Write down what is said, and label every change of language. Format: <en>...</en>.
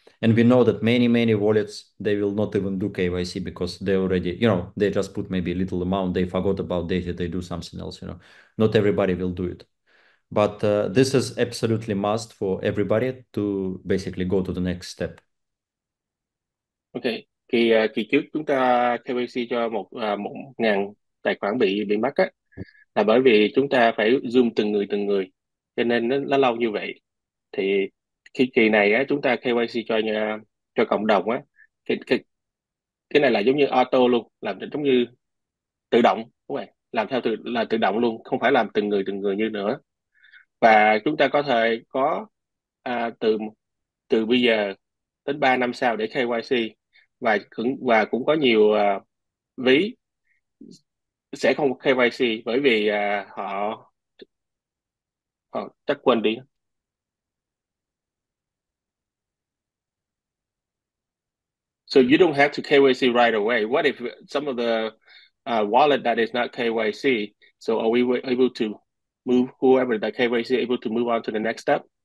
<en>And we know that many wallets, they will not even do KYC because they already, they just put maybe a little amount, they forgot about data, they do something else. Not everybody will do it. But this is absolutely must for everybody to basically go to the next step. Ok.</en> <vi>Kỳ trước chúng ta KYC cho 1.000 tài khoản bị mất á, là bởi vì chúng ta phải zoom từng người, cho nên nó lâu như vậy. Thì khi kỳ này á chúng ta KYC cho cộng đồng á, cái, cái cái này là giống như auto luôn, làm giống như tự động, đúng không ạ? Làm theo tự động luôn, không phải làm từng người như nữa. Và chúng ta có thể có từ từ bây giờ đến 3 năm sau để KYC, và cũng có nhiều ví sẽ không KYC bởi vì họ họ chắc quên đi.</vi> <en>So you don't have to KYC right away. What if some of the wallet that is not KYC? So are we able to move whoever that KYC able to move on to the next step?</en>